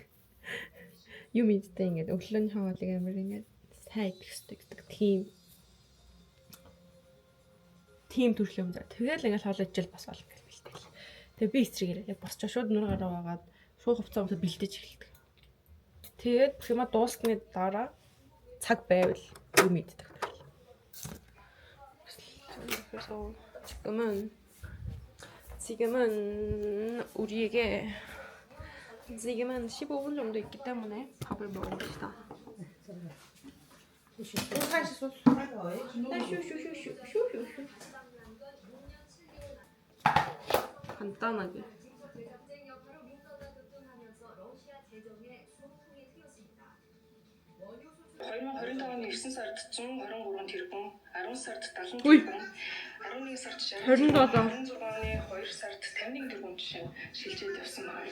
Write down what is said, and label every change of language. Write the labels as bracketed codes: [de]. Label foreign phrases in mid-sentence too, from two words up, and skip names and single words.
[mn] Юм иддэг ингээд өглөөний хоолыг амар ингээд сайн идэх гэдэг тийм төрлийн юм даа. Тэгэл ингээд хоол ижил бас болно гэж бэлтгэл. Тэгээ би эцрийгээр яг босчоо шууд нүр гараа угаад шууд хувцас өмсөд бэлдэж эхэлдэг. Тэгээд бухима дуусны дараа цаг байвал юм иддэг. [ko] 그래서 지금은 우리에게 지금은 15분 정도 있기 때문에 밥을 먹읍시다. 간단하게. [mn] Хоёрын 25 оны 9 сард 123 тэрбум, 10 сард 70 Ui. тэрбум, 11 сард 60 27. тэрбум, 26 оны 2 сард 51 тэрбум жишээ шилжээд явсан байна.